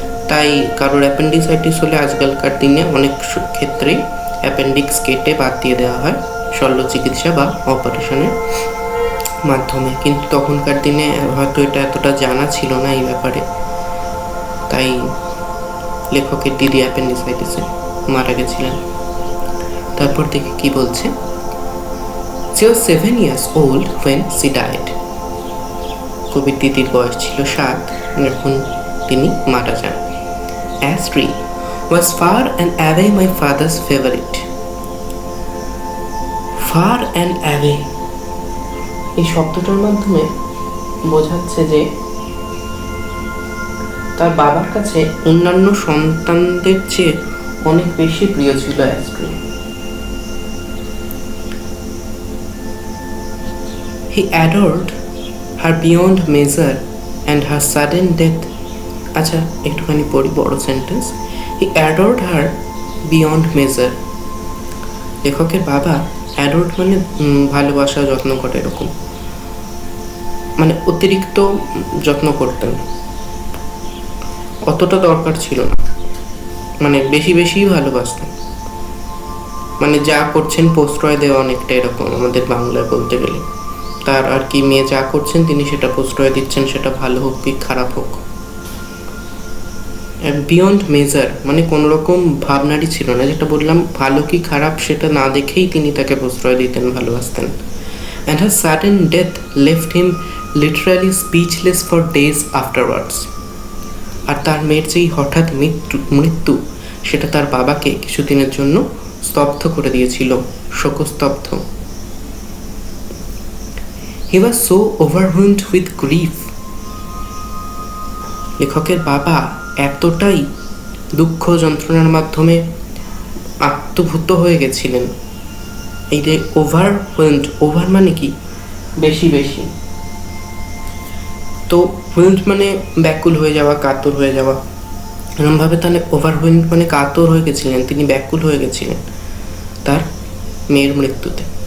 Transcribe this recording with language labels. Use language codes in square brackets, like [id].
[bn] তাই কারোর অ্যাপেন্ডিসাইটিস হলে আজকালকার দিনে অনেক ক্ষেত্রেই অ্যাপেন্ডিক্স কেটে বাদ দিয়ে দেওয়া হয় শল্য চিকিৎসা বা অপারেশনের মাধ্যমে। কিন্তু তখনকার দিনে হয়তো এটা এতটা জানা ছিল না এই ব্যাপারে, তাই লেখকের দিদি অ্যাপেন্ডিসাইটিসে মারা গেছিলেন। তারপর দেখে কি বলছে, [en] she was 7 years old when she died. [bn] কবির দিদির বয়স ছিল 7 যখন তিনি মারা যান। [en] Astri was far and away my father's favorite. [bn] Far and away এই শব্দটার মাধ্যমে বোঝাচ্ছে যে তার বাবার কাছে অন্যান্য সন্তানদের চেয়ে অনেক বেশি প্রিয় ছিল অ্যাস্ট্রি। [en] He adored her beyond measure and her sudden death. [bn] আচ্ছা, একটুখানি পড়ি বড় sentence. [en] He adored her beyond measure. [bn] লেখকের বাবা অ্যাডোর্ড মানে ভালোবাসা, যত্ন করে, এরকম মানে অতিরিক্ত যত্ন করতেন, অতটা দরকার ছিল না, মানে বেশি বেশি ভালোবাসতেন, মানে যা করছেন প্রশ্রয় দেওয়া, অনেকটা এরকম আমাদের বাংলায় বলতে গেলে। তার আর কি, মেয়ে যা করছেন তিনি সেটা প্রশ্রয় দিচ্ছেন, সেটা ভালো হোক কি খারাপ হোক। বিয়ন্ড মেজার মানে কোনো রকম ভাবনারই ছিল না, যেটা বললাম ভালো কি খারাপ সেটা না দেখেই তিনি তাকে প্রশ্রয় দিতেন, ভালোবাসতেন। [en] And her sudden death left him literally speechless for days afterwards. [bn] আর তার মেয়ের যেই হঠাৎ মৃত্যু সেটা তার বাবাকে কিছুদিনের জন্য স্তব্ধ করে দিয়েছিল, শোকস্তব্ধ। [en] He was so overwhelmed with grief. [bn] লেখকের বাবা এতটাই দুঃখ যন্ত্রণার মাধ্যমে আত্মভূত হয়ে গেছিলেন। এই যে ওভারওয়েলড, ওভার মানে কি বেশি বেশি, তো ওয়েলড মানে ব্যাকুল হয়ে যাওয়া, কাতর হয়ে যাওয়া, এরকমভাবে তাহলে ওভারওয়েলড মানে কাতর হয়ে গেছিলেন, তিনি ব্যাকুল হয়ে গেছিলেন তার মেয়ের মৃত্যুতে।